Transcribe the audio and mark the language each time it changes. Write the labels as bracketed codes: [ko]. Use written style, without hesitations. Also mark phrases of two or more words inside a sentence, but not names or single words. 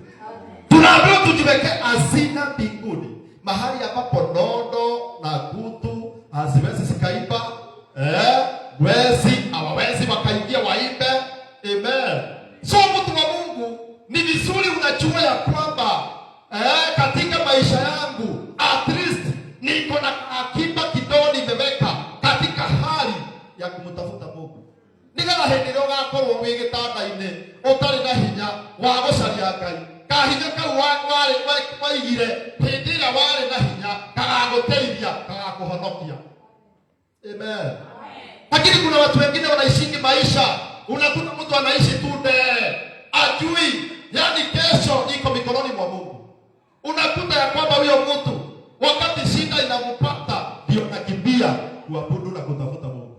[sw] Tunaambiwa tujiwekee hazina mbinguni, mahali ambapo nondo na kutu haziwezi zikaiba, wezi hawawezi wakaingia waibe. Amen. So mtu wa Mungu, ni vizuri unajua ya kwamba katika maisha yangu [en] at least [sw] niko na akiba kidogo nimeweka katika hali ya kumtafuta Mungu. [ki] Nigala henero gakorwo wi gitanda-ini utari na hinya wa gucaria Ngai. Kahinya kau waigire hindi ĩrĩa warĩ na hinya kagaguteithia, kagakuhonokia. [sw] Amen. Lakini kuna watu wengine wanaishingi maisha, unakuta mtu anaishi tu ajui yani kesho iko mikononi mwa Mungu. Unakuta ya kwamba huyo mtu wakati shida inampata ndio anakimbia kuabudu na kutafuta Mungu.